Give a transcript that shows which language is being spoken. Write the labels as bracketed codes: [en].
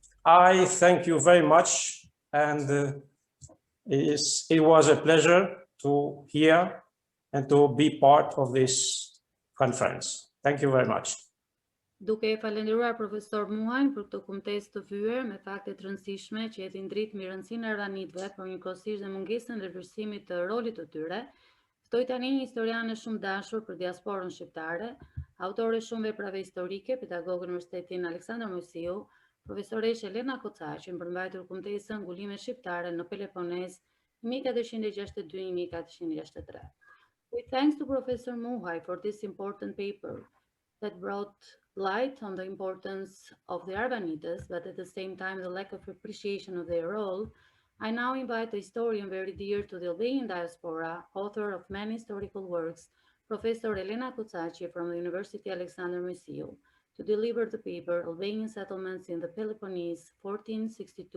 [en] I thank you very much, and it was a pleasure to hear and to be part of this conference. Thank you very much. [sq] Duke e falendëruar profesor Muhajn për këtë kumtesë të vyer me fakte të rëndësishme që jetin dritë mbi rëndësinë e Arvanitëve, por njëkohësisht dhe mungesën dhe vlerësimit të rolit të tyre, ftoj tani një historiane shumë dashur për diasporën shqiptare, autore shumë veprave historike, pedagog në Universitetin Aleksandër Moisiu, profesoresh Elena Kocaqi, për mbajtur kumtesën Ngulime shqiptare në Peloponnese 1462-1463. [en] With thanks to Professor Muhaj for this important paper that brought light on the importance of the Arvanites, but at the same time the lack of appreciation of their role, I now invite a historian very dear to the Albanian diaspora, author of many historical works, Professor Elena Kocaqi from the University Aleksandër Moisiu, to deliver the paper Albanian Settlements in the Peloponnese 1462-1463.